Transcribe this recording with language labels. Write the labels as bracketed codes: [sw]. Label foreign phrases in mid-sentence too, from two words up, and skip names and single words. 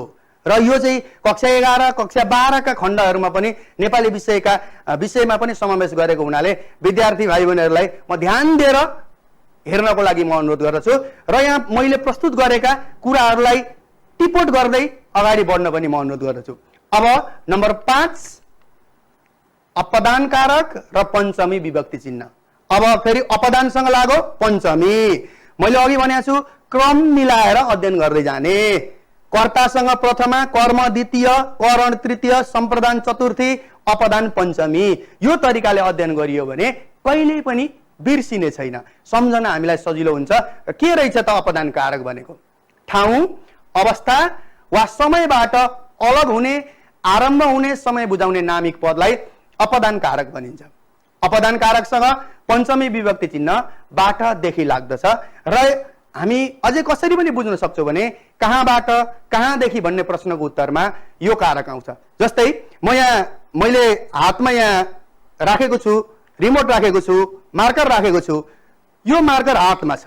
[ne] र यो चाहिँ कक्षा 11 कक्षा 12 का खण्डहरुमा पनि नेपाली विषयमा पनि समावेश गरेको हुनाले विद्यार्थी भाइ बहिनीहरुलाई म ध्यान दिएर हेर्नको लागि म अनुरोध गर्दछु र यहाँ मैले प्रस्तुत गरेका कुराहरुलाई टिप्पणी गर्दै अगाडि बढ्न पनि म अनुरोध गर्दछु। अब नम्बर 5 अपदान कारक र पञ्चमी विभक्ति चिन्ह। अब फेरि अपदानसँग लागो पञ्चमी। मैले अघि भनेको छु क्रम मिलाएर अध्ययन गर्दै जाने। कर्तासँग प्रथमा, कर्म द्वितीय, करण तृतीय, सम्प्रदान चतुर्थी, अपदान पञ्चमी। यो तरिकाले अध्ययन गरियो भने कहिल्यै पनि बिर्सिने छैन, सम्झन हामीलाई सजिलो हुन्छ। के रहेछ त अपदान कारक भनेको? ठाउँ, अवस्था वा समयबाट अलग हुने, आरम्भ हुने, समय बुझाउने नामिक पदलाई अपदान कारक भनिन्छ। अपदान कारकसँग पञ्चमी विभक्ति चिन्ह बाटदेखि लाग्दछ र हामी अझै कसरी पनि बुझ्न सक्छौं भने कहाँबाट कहाँदेखि भन्ने प्रश्नको उत्तरमा यो कारक आउँछ। जस्तै मैले हातमा यहाँ राखेको छु, रिमोट राखेको छु, मार्कर राखेको छु, यो मार्कर हातमा छ।